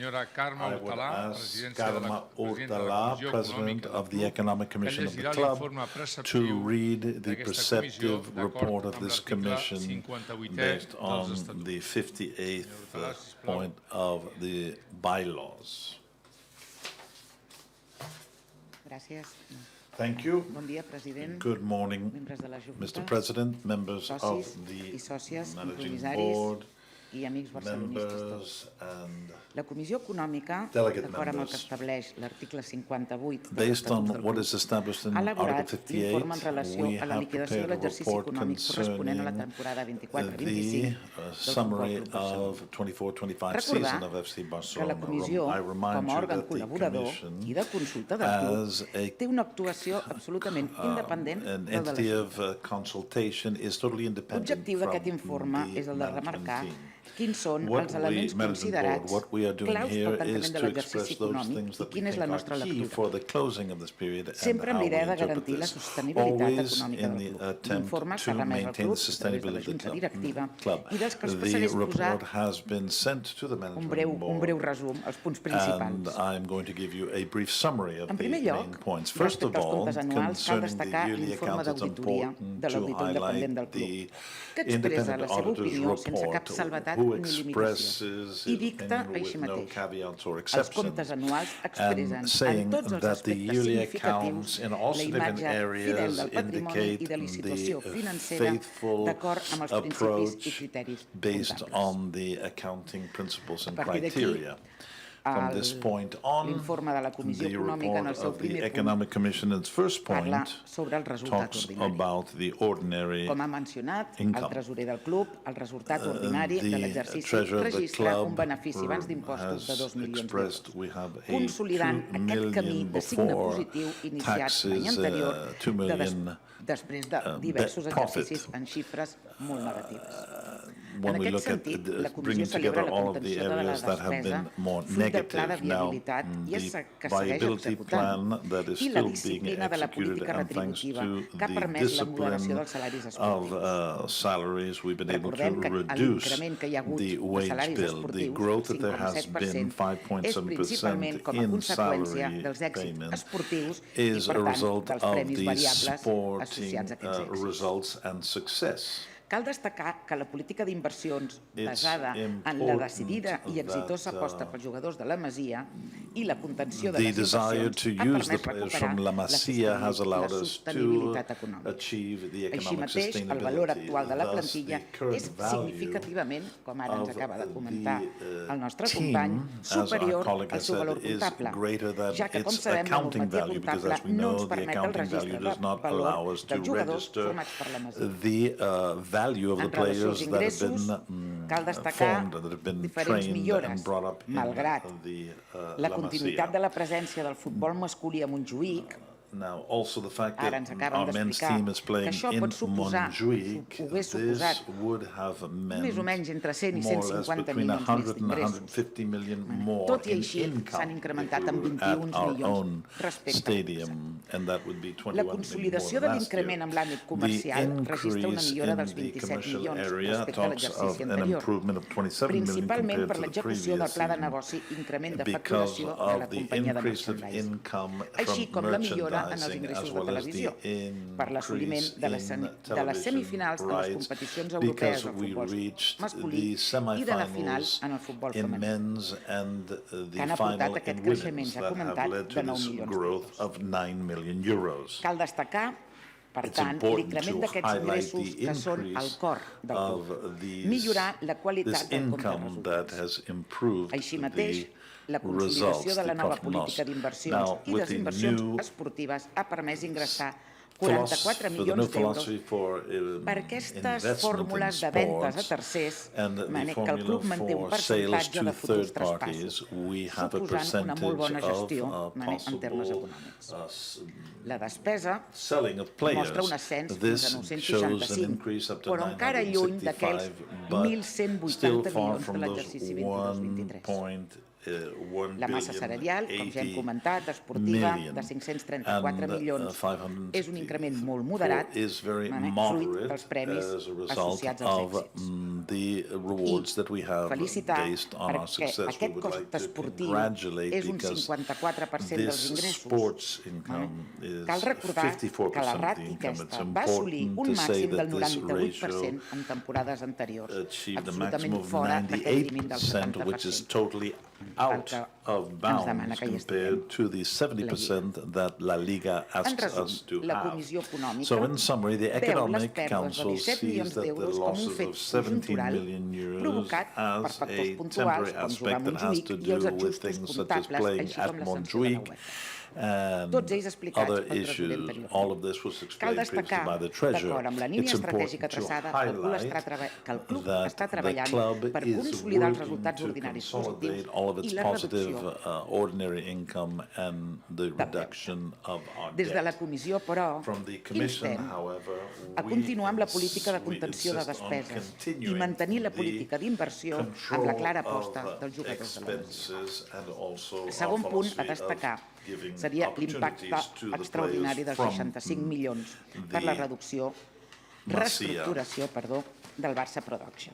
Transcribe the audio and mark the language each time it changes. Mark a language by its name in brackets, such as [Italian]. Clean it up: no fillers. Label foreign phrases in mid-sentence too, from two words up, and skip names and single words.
[English] I would ask Carme Hortalà, President of the Economic Commission of the Club, to read the preceptive report of this commission based on the 58th point of the bylaws. Thank you. Good morning, Mr. President, members of the Managing Board, [Catalan] i amics barcelonistes tots. [English] members and [Catalan] La Comissió Econòmica, [English] Delegate [Catalan] d'acord amb el que [English] members, [Catalan] estableix l'article 58 de [English] based on [Catalan] l'Estatut del [English] what [Catalan] Club, [English] is established in [Catalan] ha [English] Article [Catalan] elaborat [English] 58, [Catalan] l'informe en relació [English] we [Catalan] a la [English] have [Catalan] liquidació de [English] prepared a [Catalan] l'exercici [English] report [Catalan] econòmic corresponent a la [English] concerning [Catalan] temporada [English] the [Catalan] 24-25 del [English] summary [Catalan] Futbol Club Barcelona. [English] of 24-25 [Catalan] Recordar [English] season of FC [Catalan] que la [English] Barcelona. [Catalan] Comissió, [English] I remind [Catalan] com a [English] you [Catalan] òrgan [English] that the [Catalan] col·laborador [English] Commission, [Catalan] i de consulta del club, [English] as a [Catalan] té una actuació absolutament independent [English] an [Catalan] del de [English] entity [Catalan] l'Ajuntament. [English] of consultation is totally independent [Catalan] L'objectiu [English] from [Catalan] d'aquest informe [English] the [Catalan] és el de [English] management [Catalan] remarcar [English] team. [Catalan] quins són [English] What [Catalan] els elements [English] we, Management Board, [Catalan] considerats [English] what we are doing [Catalan] claus [English] here [Catalan] pel [English] is [Catalan] tancament de [English] to [Catalan] l'exercici [English] express those [Catalan] econòmic [English] things [Catalan] i [English] that we [Catalan] quina és [English] think [Catalan] la [English] are [Catalan] nostra [English] key [Catalan] lectura. [English] for the closing of this period and [Catalan] Sempre amb [English] how we [Catalan] l'idea de [English] interpret [Catalan] garantir la [English] this. [Catalan] sostenibilitat [English] Always [Catalan] econòmica [English] in [Catalan] del [English] the [Catalan] club. [English] attempt [Catalan] L'informe [English] to [Catalan] s'ha remès al [English] maintain [Catalan] club [English] the [Catalan] a través de la [English] sustainability [Catalan] Junta [English] of the [Catalan] Directiva [English] club. [Catalan] i dels que els [English] The [Catalan] passaré a exposar [English] report has been sent to the [Catalan] un [English] Management [Catalan] breu [English] Board, [Catalan] resum, els punts [English] and [Catalan] principals. [English] I'm going to give you a brief summary of [Catalan] En [English] the [Catalan] primer [English] main [Catalan] lloc, [English] points. First of [Catalan] respecte als [English] all, [Catalan] comptes anuals, cal [English] concerning the [Catalan] destacar [English] yearly [Catalan] l'informe [English] accounts, it's [Catalan] d'auditoria [English] important [Catalan] de [English] to [Catalan] l'auditor independent del [English] highlight [Catalan] club, [English] the [Catalan] que expressa la [English] independent [Catalan] seva [English] auditor's [Catalan] opinió sense cap [English] report, [Catalan] salvetat [English] who [Catalan] ni limitació. [English] expresses I his [Catalan] dicta [English] opinion [Catalan] així [English] with no [Catalan] mateix. [English] caveats or [Catalan] Els [English] exceptions, [Catalan] comptes anuals expressen [English] and [Catalan] en [English] saying [Catalan] tots els [English] that the [Catalan] aspectes [English] yearly [Catalan] significatius [English] accounts in all [Catalan] la [English] significant [Catalan] imatge fidel [English] areas [Catalan] del patrimoni i de la [English] indicate [Catalan] situació [English] the [Catalan] financera [English] faithful [Catalan] d'acord amb els principis i [English] approach [Catalan] criteris [English] based [Catalan] comptables. [English] on the accounting principles and [Catalan] A partir d'aquí, [English] criteria. From this point on, [Catalan] l'informe de la Comissió [English] the [Catalan] Econòmica en el [English] report [Catalan] seu [English] of the [Catalan] primer punt [English] Economic Commission, its first [Catalan] parla [English] point, [Catalan] sobre el resultat [English] talks [Catalan] ordinari. [English] about the ordinary [Catalan] Com ha mencionat, el [English] income. [Catalan] tresorer del club, el resultat ordinari de [English] The [Catalan] l'exercici [English] treasurer of the [Catalan] registra un [English] club [Catalan] benefici abans d'impostos de 2 milions [English] expressed [Catalan] d'euros, [English] we have a [Catalan] consolidant [English] 2 [Catalan] aquest camí [English] million [Catalan] de signe [English] before [Catalan] positiu iniciat l'any [English] taxes, [Catalan] anterior [English] 2 million [Catalan] després de diversos [English] net profit. [Catalan] exercicis en xifres molt negatives. [English] When [Catalan] En [English] we [Catalan] aquest [English] look at [Catalan] sentit, la Comissió [English] bringing [Catalan] celebra [English] together [Catalan] la [English] all of the [Catalan] contenció de la [English] areas that have [Catalan] despesa [English] been more [Catalan] fruit del pla de [English] negative now, [Catalan] viabilitat i [English] the [Catalan] que segueix [English] viability [Catalan] executant [English] plan that is [Catalan] i la [English] still being [Catalan] disciplina de la [English] executed, [Catalan] política [English] and thanks [Catalan] retributiva [English] to [Catalan] que ha [English] the [Catalan] permès la moderació [English] discipline [Catalan] dels salaris [English] of [Catalan] esportius. [English] salaries, we've been able to [Catalan] Recordem que [English] reduce [Catalan] l'increment que hi ha hagut [English] the [Catalan] de [English] wage [Catalan] salaris [English] bill. The [Catalan] esportius, [English] growth that there has [Catalan] 5,7%, [English] been, [Catalan] és principalment [English] 5.7% [Catalan] com a [English] in [Catalan] conseqüència [English] salary [Catalan] dels èxits [English] payment, [Catalan] esportius i, [English] is [Catalan] per [English] a [Catalan] tant, [English] result [Catalan] dels [English] of [Catalan] premis [English] the [Catalan] variables [English] sporting [Catalan] associats a aquests èxits. [English] results and success. [Catalan] Cal destacar que la política d'inversions [English] It's [Catalan] basada en la [English] important [Catalan] decidida i exitosa [English] that, [Catalan] aposta pels jugadors de la Masia i la contenció de [English] The [Catalan] les [English] desire [Catalan] inversions [English] to [Catalan] ha [English] use the [Catalan] permès [English] players [Catalan] recuperar [English] from La Masia has allowed [Catalan] la [English] us to [Catalan] sostenibilitat econòmica. [English] achieve the [Catalan] Així [English] economic [Catalan] mateix, el valor [English] sustainability. [Catalan] actual de la [English] Thus, [Catalan] plantilla [English] the current [Catalan] és [English] value [Catalan] significativament, com ara ens [English] of [Catalan] acaba de comentar [English] the, [Catalan] el nostre [English] team, [Catalan] company, [English] as our [Catalan] superior [English] colleague [Catalan] al [English] has [Catalan] seu [English] said, [Catalan] valor [English] is [Catalan] comptable, [English] greater than [Catalan] ja que, com [English] its [Catalan] sabem, la [English] accounting [Catalan] normativa [English] value, because [Catalan] comptable [English] as we [Catalan] no [English] know, [Catalan] ens [English] the [Catalan] permet el [English] accounting [Catalan] registre [English] value [Catalan] de [English] does not allow [Catalan] valor [English] us to [Catalan] dels jugadors [English] register [Catalan] formats per la Masia. [English] the value of the [Catalan] En relació als [English] players that have [Catalan] ingressos, [English] been [Catalan] cal destacar [English] formed, that have been [Catalan] diferents [English] trained [Catalan] millores, [English] and brought up in [Catalan] malgrat [English] the [Catalan] la [English] La [Catalan] continuïtat [English] Masia. [Catalan] de la presència del futbol masculí a Montjuïc. [English] Now, also the fact [Catalan] Ara [English] that [Catalan] ens acaben [English] our men's [Catalan] d'explicar [English] team is [Catalan] que [English] playing [Catalan] això [English] in [Catalan] pot suposar, [English] Montjuïc, [Catalan] hagués [English] this [Catalan] suposat [English] would have meant [Catalan] més o menys entre 100 i [English] more or less [Catalan] 150 [English] between [Catalan] milions [English] 100 [Catalan] més [English] and [Catalan] d'ingressos. [English] 150 million more [Catalan] Tot i [English] in [Catalan] així, [English] income [Catalan] s'han incrementat [English] if [Catalan] en [English] we were [Catalan] 21 [English] at our [Catalan] milions [English] own [Catalan] respecte a l'any [English] stadium, and that would be 21 [Catalan] La [English] million [Catalan] consolidació [English] more [Catalan] de [English] than last [Catalan] l'increment [English] year. [Catalan] en l'àmbit comercial registra una [English] increase [Catalan] millora [English] in [Catalan] dels [English] the [Catalan] 27 [English] commercial [Catalan] milions [English] area [Catalan] respecte a [English] talks [Catalan] l'exercici [English] of an [Catalan] anterior, [English] improvement of 27 million [Catalan] principalment [English] compared [Catalan] per [English] to the [Catalan] l'execució del [English] previous [Catalan] pla de [English] season [Catalan] negoci increment de [English] because [Catalan] facturació de la [English] of the [Catalan] companyia de [English] increase of [Catalan] merchandising, [English] income [Catalan] així [English] from [Catalan] com la millora en els [English] merchandising [Catalan] ingressos [English] as [Catalan] de [English] well as the [Catalan] televisió per l'assoliment [English] increase [Catalan] de les [English] in [Catalan] semifinals [English] television [Catalan] en les [English] rights [Catalan] competicions europees [English] because [Catalan] del [English] we [Catalan] futbol [English] reached [Catalan] masculí [English] the [Catalan] i de la final [English] semifinals [Catalan] en el futbol [English] in [Catalan] femení, [English] men's and [Catalan] que han [English] the [Catalan] aportat [English] final [Catalan] aquest [English] in [Catalan] creixement, [English] women's [Catalan] s'ha [English] that have [Catalan] comentat, [English] led to [Catalan] de 9 [English] this [Catalan] milions [English] growth [Catalan] d'euros. [English] of 9 million euros. [Catalan] Cal destacar, per [English] It's [Catalan] tant, [English] important [Catalan] l'increment [English] to [Catalan] d'aquests [English] highlight [Catalan] ingressos [English] the [Catalan] que són el [English] increase [Catalan] cor del [English] of [Catalan] club, [English] these, [Catalan] millorar la [English] this [Catalan] qualitat del compte de [English] income that [Catalan] resultats. [English] has improved [Catalan] Així mateix, [English] the [Catalan] la consolidació [English] results, [Catalan] de la [English] the [Catalan] nova [English] profit and loss. [Catalan] política d'inversions [English] Now, [Catalan] i [English] with [Catalan] les [English] the [Catalan] inversions [English] new [Catalan] esportives ha permès ingressar [English] for [Catalan] 44 [English] the new [Catalan] milions d'euros [English] philosophy for [Catalan] per aquestes [English] investment [Catalan] fórmules [English] in [Catalan] de ventes a [English] sports [Catalan] tercers, [English] and the [Catalan] que el [English] formula [Catalan] club manté un [English] for sales [Catalan] percentatge [English] to [Catalan] de futurs [English] third parties, [Catalan] traspassos, [English] we have a [Catalan] suposant una molt bona [English] percentage [Catalan] gestió [English] of [Catalan] en termes [English] possible [Catalan] econòmics. La despesa [English] selling of players. [Catalan] mostra un ascens fins [English] This [Catalan] a [English] shows an [Catalan] 965, [English] increase up to [Catalan] però encara lluny [English] 965, [Catalan] d'aquells [English] but [Catalan] 1.180 [English] still far [Catalan] milions de [English] from those [Catalan] l'exercici 22-23. [English] 1.1 [Catalan] La massa salarial, com ja hem comentat, esportiva, de 534 milions, és un increment molt moderat, [English] is very [Catalan] fruit [English] moderate [Catalan] dels premis [English] as a result [Catalan] associats als [English] of [Catalan] èxits. [English] the rewards that we have [Catalan] Felicitar [English] based on our [Catalan] perquè [English] success. We [Catalan] aquest [English] would [Catalan] cost [English] like to [Catalan] esportiu [English] congratulate [Catalan] és un [English] because [Catalan] 54% dels [English] this [Catalan] ingressos. [English] sports income is [Catalan] Cal recordar [English] 54% [Catalan] que la [English] of the [Catalan] ràtia [English] income. It's [Catalan] aquesta va assolir [English] important [Catalan] un [English] to say [Catalan] màxim del [English] that this [Catalan] 98% en temporades anteriors, [English] achieved a [Catalan] absolutament [English] maximum of [Catalan] fora d'aquest límit del [English] 98%, which is [Catalan] 70%. [English] totally out of bounds compared to the 70% that La Liga asks us to have. So in summary, the Economic Council sees that the losses of 17 million euros as a temporary aspect that has to do with things such as playing at Montjuïc and other issues. All of this was explained previously by the Treasurer. It's important to highlight that the club is working to consolidate all of its positive ordinary income and the reduction of our debt. From the Commission, however, [Catalan] a continuar amb la política de contenció de despeses i mantenir la política d'inversió amb la clara aposta dels jugadors de la Lliga. Segon punt a destacar seria l'impacte extraordinari dels 65 milions per la reestructuració del Barça Production.